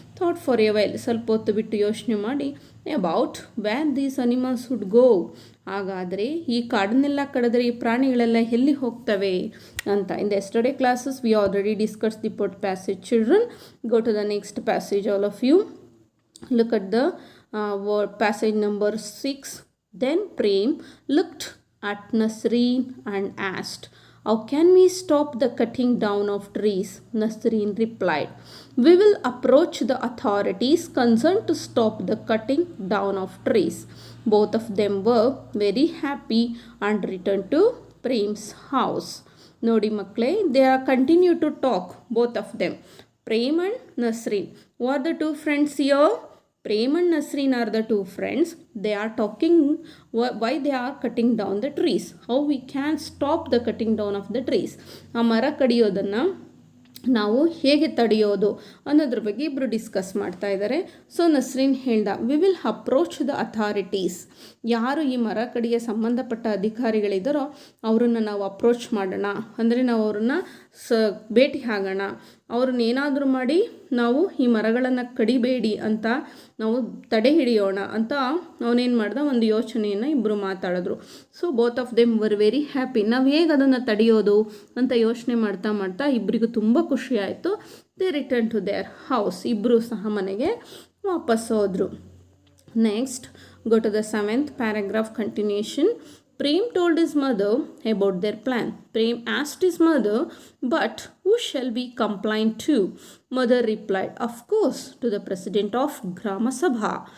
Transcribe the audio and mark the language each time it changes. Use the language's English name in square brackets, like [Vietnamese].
[English] thought for a while, [Kannada] ಸ್ವಲ್ಪ ಹೊತ್ತು ಬಿಟ್ಟು ಯೋಚನೆ ಮಾಡಿ, [English] About where these animals would go. [Kannada] ಹಾಗಾದರೆ ಈ ಕಾಡನ್ನೆಲ್ಲ ಕಡಿದ್ರೆ ಈ ಪ್ರಾಣಿಗಳೆಲ್ಲ ಎಲ್ಲಿ ಹೋಗ್ತವೆ ಅಂತ. [English] In the yesterday classes we already discuss the poet passage. Children, go to the next passage all of you. Look at the passage number 6. Then Prem looked at Nasreen and asked, "How can we stop the cutting down of trees?" Nasreen replied, "We will approach the authorities concerned to stop the cutting down of trees." Both of them were very happy and returned to Prem's house. [Kannada] ನೋಡಿ ಮಕ್ಕಳೇ, [English] they are continue to talk, both of them, Prem and Nasreen. Who are the two friends here? Prem and Nasreen are the two friends. They are talking why they are cutting down the trees. How we can stop the cutting down of the trees. [Kannada] ಆ ಮರ ಕಡಿಯೋದನ್ನು ನಾವು ಹೇಗೆ ತಡೆಯೋದು ಅನ್ನೋದ್ರ ಬಗ್ಗೆ ಇಬ್ಬರು discuss ಮಾಡ್ತಾ ಇದ್ದಾರೆ. [English] so Nasreen [Kannada] ಹೇಳ್ದ, [English] "We will approach the authorities." [Kannada] ಯಾರು ಈ ಮರ ಕಡಿಗೆ ಸಂಬಂಧಪಟ್ಟ ಅಧಿಕಾರಿಗಳಿದ್ದಾರೋ ಅವರನ್ನು ನಾವು ಅಪ್ರೋಚ್ ಮಾಡೋಣ, ಅಂದರೆ ನಾವು ಅವ್ರನ್ನ ಭೇಟಿ ಆಗೋಣ. ಅವ್ರನ್ನ ಏನಾದರೂ ಮಾಡಿ ನಾವು ಈ ಮರಗಳನ್ನು ಕಡಿಬೇಡಿ ಅಂತ ನಾವು ತಡೆ ಹಿಡಿಯೋಣ ಅಂತ ಅವನೇನು ಮಾಡ್ದ, ಒಂದು ಯೋಚನೆಯನ್ನು ಇಬ್ಬರು ಮಾತಾಡಿದ್ರು. [English] So both of them were very happy. [Kannada] ನಾವು ಹೇಗೆ ಅದನ್ನು ತಡೆಯೋದು ಅಂತ ಯೋಚನೆ ಮಾಡ್ತಾ ಇಬ್ಬರಿಗೂ ತುಂಬ ಖುಷಿ ಆಯಿತು. [English] They return to their house. [Kannada] ಇಬ್ಬರು ಸಹ ಮನೆಗೆ ವಾಪಸ್ ಹೋದರು. [English] Next, go to the 7th paragraph continuation. Prem told his mother about their plan. Prem asked his mother, "But who shall we complain to?" Mother replied, "Of course, to the president of Grama Sabha."